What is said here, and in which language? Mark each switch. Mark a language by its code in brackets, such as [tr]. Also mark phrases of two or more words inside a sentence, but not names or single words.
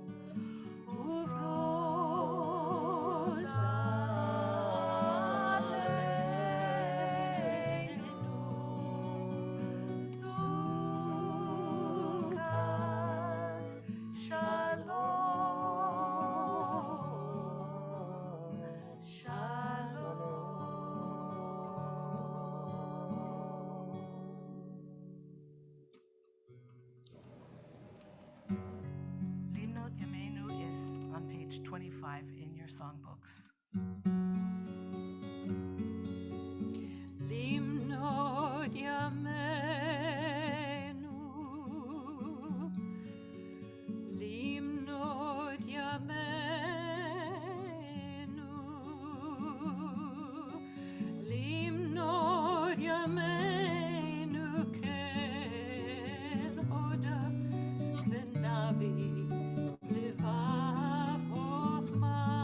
[he] ופרוש עלינו, סוכות שלום, שלום. [en] Limnot Yameinu is on page 25 in your songbooks. [he] למנות ימינו, למנות ימינו, למנות ימינו כן הודע ונבא לבב חכמה.